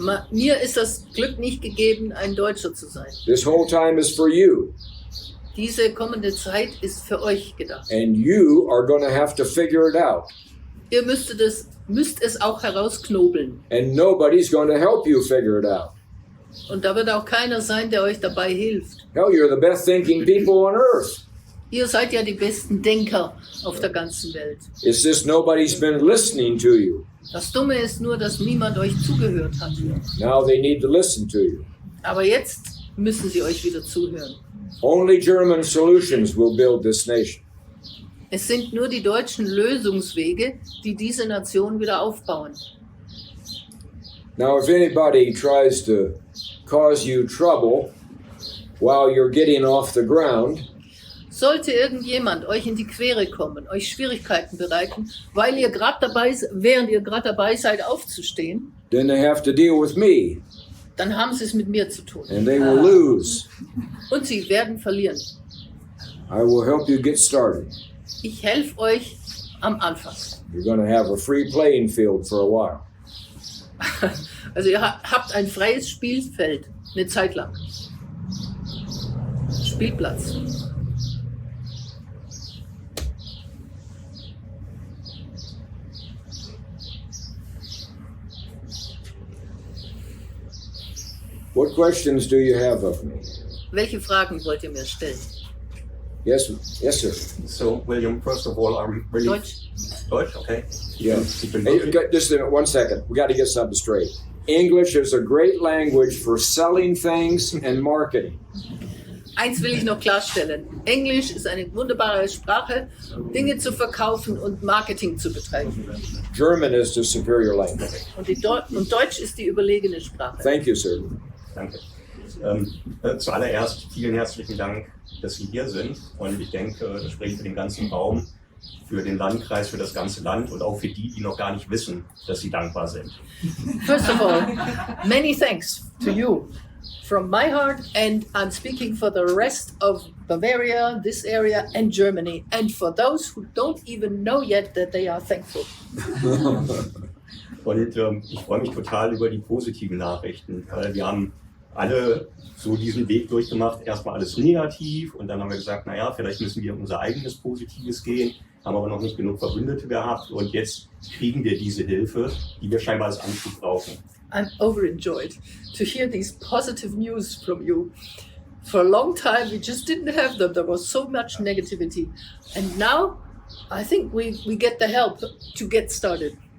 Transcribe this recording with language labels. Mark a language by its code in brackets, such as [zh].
[de] Mir ist das Glück nicht gegeben, ein Deutscher zu sein. [en] This whole time is for you. [de] Diese kommende Zeit ist für euch gedacht. [en] And you are going to have to figure it out. [de] Ihr müsst es auch herausknobeln. [en] And nobody's going to help you figure it out. [de] Und da wird auch keiner sein, der euch dabei hilft. [en] Hell, you're the best thinking people on earth. [de] Ihr seid ja die besten Denker auf der ganzen Welt. [en] It's just nobody's been listening to you. [de] Das Dumme ist nur, dass niemand euch zugehört hat. [en] Now they need to listen to you. [de] Aber jetzt müssen sie euch wieder zuhören. [en] Only German solutions will build this nation. [de] Es sind nur die deutschen Lösungswege, die diese Nation wieder aufbauen. [en] Now, if anybody tries to cause you trouble while you're getting off the ground, [de] Sollte irgendjemand euch in die Quere kommen, euch Schwierigkeiten bereiten, während ihr gerade dabei seid aufzustehen, [en] then they have to deal with me, [de] dann haben sie es mit mir zu tun. [en] and they will lose. [de] Und sie werden verlieren. [en] I will help you get started. [de] Ich helfe euch am Anfang. [en] You're going to have a free playing field for a while. [de] Also ihr habt ein freies Spielfeld, eine Zeit lang. Spielplatz. [en] What questions do you have of me? [de] Welche Fragen wollt ihr mir stellen? [en] Yes, sir. So, William, first of all, I'm really... [de] Deutsch? Deutsch, okay. [en] Yeah. [de] Ich bin [en] Hey, [de] wirklich, [en] just 1 second. We got to get something straight. English is a great language for selling things and marketing. [de] Eins will ich noch klarstellen. Englisch ist eine wunderbare Sprache, Dinge zu verkaufen und Marketing zu betreiben. [en] German is the superior language. [de] Und Deutsch ist die überlegene Sprache. [en] Thank you, sir. [de] danke. Zuallererst vielen herzlichen Dank, dass Sie hier sind. Und ich denke, das spricht für den ganzen Raum, für den Landkreis, für das ganze Land und auch für die, die noch gar nicht wissen, dass sie dankbar sind. [en] First of all, many thanks to you from my heart, and I'm speaking for the rest of Bavaria, this area, and Germany, and for those who don't even know yet that they are thankful. [de] Und ich freue mich total über die positiven Nachrichten. Wir haben alle so diesen Weg durchgemacht, erstmal alles negativ und dann haben wir gesagt, naja, vielleicht müssen wir unser eigenes Positives gehen, haben aber noch nicht genug Verbündete gehabt und jetzt kriegen wir diese Hilfe, die wir scheinbar als Anschub brauchen. [en] I'm overjoyed to hear these positive news from you. For a long time we just didn't have them. There was so much negativity. And now I think we get the help to get started.